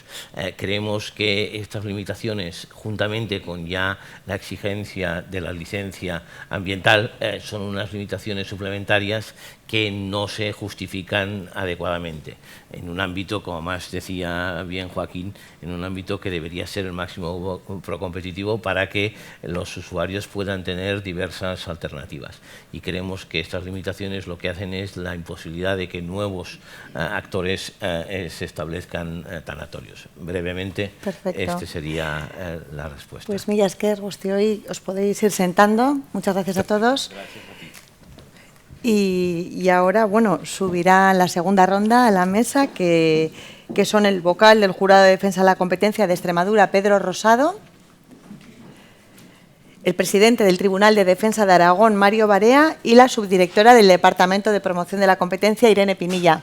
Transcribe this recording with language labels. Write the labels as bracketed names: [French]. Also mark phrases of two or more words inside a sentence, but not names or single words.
[Spanish] Creemos que estas limitaciones, juntamente con ya la exigencia de la licencia ambiental, son unas limitaciones suplementarias que no se justifican adecuadamente en un ámbito, como más decía bien Joaquín, en un ámbito que debería ser el máximo procompetitivo para que los usuarios puedan tener diversas alternativas. Y creemos que estas limitaciones lo que hacen es la imposibilidad de que nuevos actores se establezcan tanatorios. Brevemente, esta sería la respuesta. [Basque] Pues mila esker guztioi, [Spanish] os podéis ir sentando. Muchas gracias a todos. Gracias a ti. Y ahora, bueno, subirá la segunda ronda a la mesa, que son el vocal del Jurado de Defensa de la Competencia de Extremadura, Pedro Rosado, el presidente del Tribunal de Defensa de Aragón, Mario Barea, y la subdirectora del Departamento de Promoción de la Competencia, Irene Pinilla.